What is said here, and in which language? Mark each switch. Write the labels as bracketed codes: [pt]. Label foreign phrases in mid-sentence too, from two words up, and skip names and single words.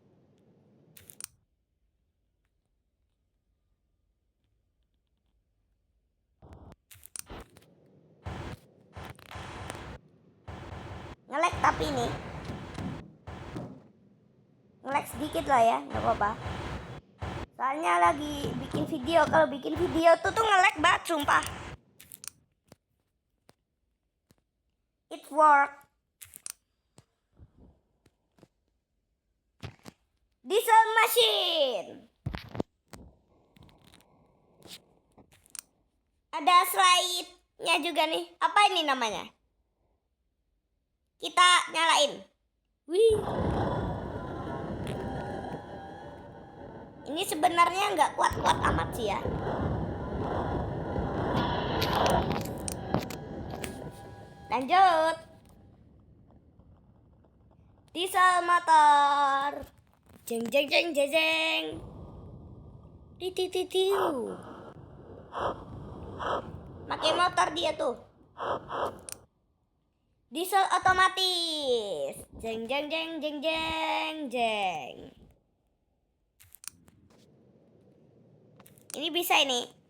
[id] Nge-lag tapi nih. Nge-lag sedikit lah ya, nggak apa-apa. Soalnya lagi bikin video. Kalau bikin video tuh nge-lag banget, sumpah. [en] It work. Diesel machine. [id] Ada slide-nya juga nih. Apa ini namanya? Kita nyalain. Wih. Ini sebenarnya nggak kuat-kuat amat sih ya. Lanjut. Diesel motor. Jeng jeng jeng jeng jeng. Tititiu. Pakai motor dia tuh. Diesel otomatis. Jeng jeng jeng jeng jeng jeng. Ini bisa ini.